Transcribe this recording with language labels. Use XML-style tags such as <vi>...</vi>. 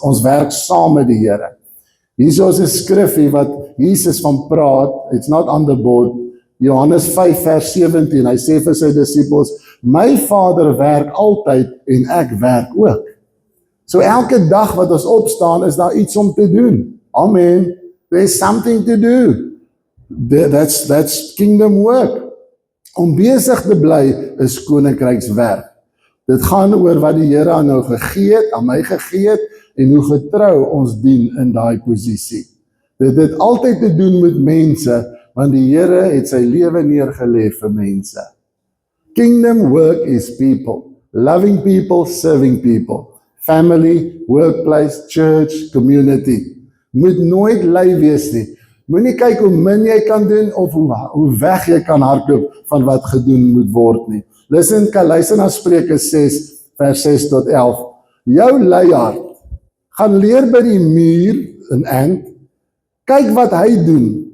<af>Ons werk saam met die Here. Hier is 'n skrifgie wat Jesus van praat.</af> <en>It's not on the board.</en> <af>Johannes 5 vers 17. Hy sê vir sy disippels, my Vader werk altyd en ek werk ook. So elke dag wat ons opstaan is daar iets om te doen.</af> <en>Amen. There's something to do. That's kingdom work.</en> <af>Om besig te bly is koninkrykswerk. Dit gaan oor wat die Here aan nou gegee het, aan my gegee het, en hoe getrou ons dien in daai posisie. Dit het altyd te doen met mense, want die Here het sy lewe neergelê vir mense.</af> <en>Kingdom work is people, loving people, serving people, family, workplace, church, community.</en> <af>Moet nooit lui wees nie. Moenie kyk hoe min jy kan doen of hoe weg jy kan hardloop van wat gedoen moet word nie. Luister na Spreuke 6 vers 6 tot 11. Jou luiaard gaan leer by die muur in Ant. Kyk wat hy doen.</af>